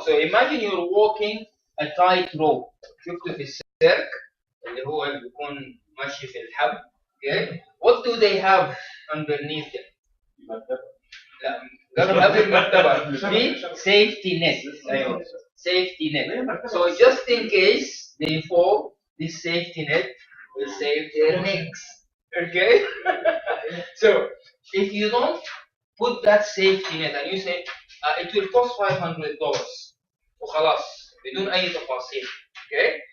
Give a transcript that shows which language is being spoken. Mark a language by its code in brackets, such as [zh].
[en] So imagine you're walking a tight rope. [ar] شفته في السيرك اللي هو اللي بيكون ماشي في الحبل. [en] Okay. What do they have underneath them? [ar] لا قبل المرتبة في safety net. [en] أيوه. Safety net. So just in case they fall, this safety net will save their necks. Okay? So if you don't put that safety net and you say it will cost $500 وخلاص بدون أي تفاصيل. Okay?